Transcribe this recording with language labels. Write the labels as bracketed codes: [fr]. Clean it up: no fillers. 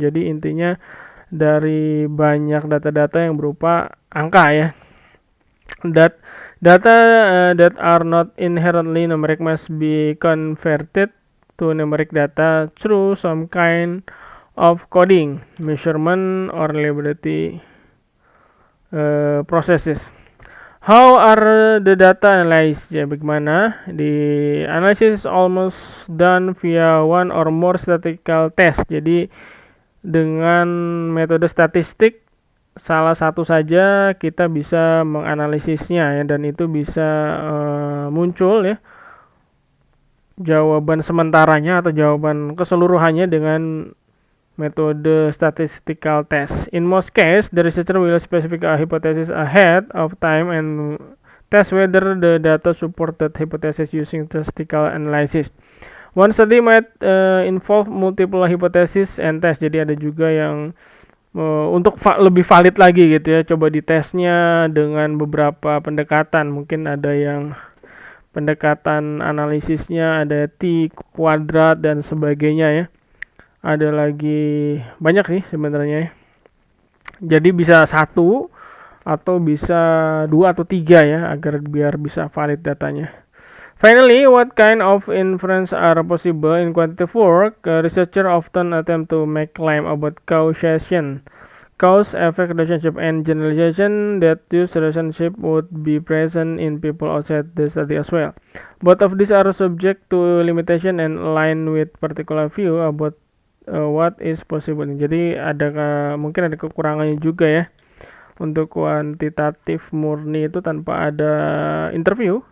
[id] Jadi intinya dari banyak data-data yang berupa angka ya. [en] Data that are not inherently numeric must be converted to numeric data through some kind of coding, measurement, or reliability processes. How are the data analyzed? [id] Ya, bagaimana? [en] The analysis is almost done via one or more statistical test. [id] Jadi dengan metode statistik salah satu saja kita bisa menganalisisnya ya, dan itu bisa muncul ya jawaban sementaranya atau jawaban keseluruhannya dengan metode statistical test. [en] In most cases, the researcher will specify a hypothesis ahead of time and test whether the data support that hypothesis using statistical analysis. One study might involve multiple hypothesis and test. [id] Jadi ada juga yang untuk lebih valid lagi gitu ya, coba ditesnya dengan beberapa pendekatan. Mungkin ada yang pendekatan analisisnya ada T kuadrat dan sebagainya ya. Ada lagi banyak sih sebenarnya. Jadi bisa satu atau bisa 2 atau 3 ya, agar biar bisa valid datanya. [en] Finally, what kind of inference are possible in quantitative work? Researchers often attempt to make claim about causation, cause-effect relationship, and generalization that these relationship would be present in people outside the study as well. Both of these are subject to limitation and align with particular view about what is possible. [id] Jadi mungkin ada kekurangannya juga ya untuk kuantitatif murni itu tanpa ada interview.